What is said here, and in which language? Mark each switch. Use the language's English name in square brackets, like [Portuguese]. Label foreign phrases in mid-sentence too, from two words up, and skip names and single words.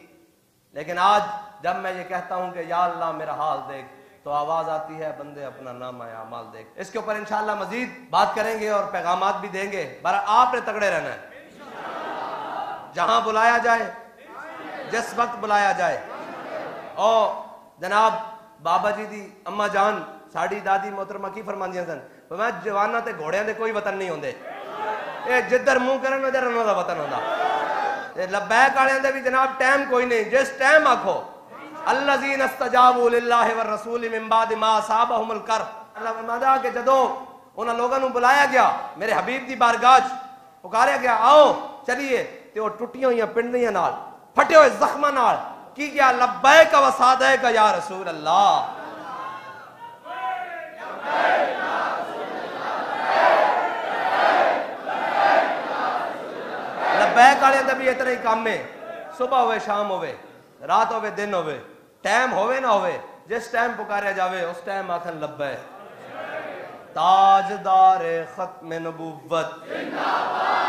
[Urdu] لیکن آج جب میں یہ کہتا ہوں کہ یا اللہ میرا حال دیکھ، تو آواز آتی ہے بندے اپنا نام آیا مال دیکھ. اس کے اوپر ان شاء اللہ مزید بات کریں گے اور پیغامات بھی دیں گے. برا آپ نے تگڑے رہنا ہے، جہاں بلایا جائے، جس وقت بلایا جائے, जिस वक्त बुलाया जाए। [Punjabi] اور جناب بابا جی دی اماں جان ساڈی دادی محترمہ کی فرماندیاں سن، میں جواناں تے گھوڑیاں دے کوئی وطن نہیں ہوندے، یہ جدھر منہ کرن ادھر انہاں دا وطن ہوندا. لبیک والیاں دے بھی جناب ٹائم کوئی نہیں، جس ٹائم آکھو [Arabic] الذين استجابوا لله و رسول من بعد ما أصابهم القر. [Punjabi] اللہ فرمادا کہ جدوں انہاں لوگوں کو بلایا گیا میرے حبیب دی بارگاہ پکارا گیا آؤ چلیے، تے او ٹٹیاں ہوئی پنڈیاں نال پھٹے ہوئے زخماں نال کی کیا [Arabic] لبيك وسعديك يا رسول الله. [Punjabi] لبیک والے دا بھی اتنا ہی کام ہے، صبح ہووے شام ہووے رات ہووے دن ہووے ٹائم ہووے نا ہووے، جس ٹائم پکارا جاوے اس ٹائم آکھن لبیک. [Urdu] تاجدار ختم نبوت